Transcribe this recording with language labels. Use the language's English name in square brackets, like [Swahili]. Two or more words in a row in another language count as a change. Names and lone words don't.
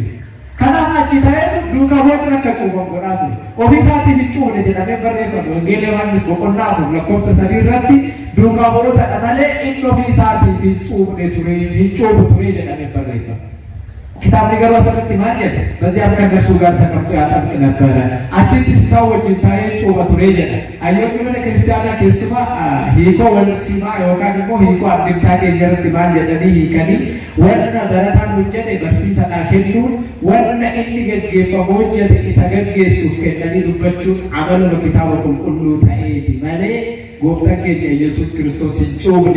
[Oromo] Kanaaf achi ta'etu duubaboota akka cuuphan godhaa ture. Ofii isaatiin hin cuufne jedhamee barreeffame. Wangeela Yohaannis boqonnaa 4 lakkoofsa 3 irratti duubaboota malee inni ofii isaatiin hin cuufne ture, hin cuuphu ture jedhamee barreeffame. Kitaabni garuu asirratti maal jedha? [Amharic] በዚያም ከእነርሱ ጋር ተቀምጦ ያጠምቅ ነበረ። [Oromo] achis isa wajjin taa'ee cuuphaa ture jedha. Hayyoonni mana kiristaanaa keessumaa hiikoo wal simaa yookaan immoo hiikoo addunyaa keenyatti maal jedhanii hiikanii wanna barataan hojjete barsiisadhaa kennuun wanna inni gaggeeffamu hojjete isa gaggeessuuf kennanii dubbachuun amaluma kitaaba qulqulluu ta'eeti malee gooftaa keenya Yesuus Kiristoos hin cuubne.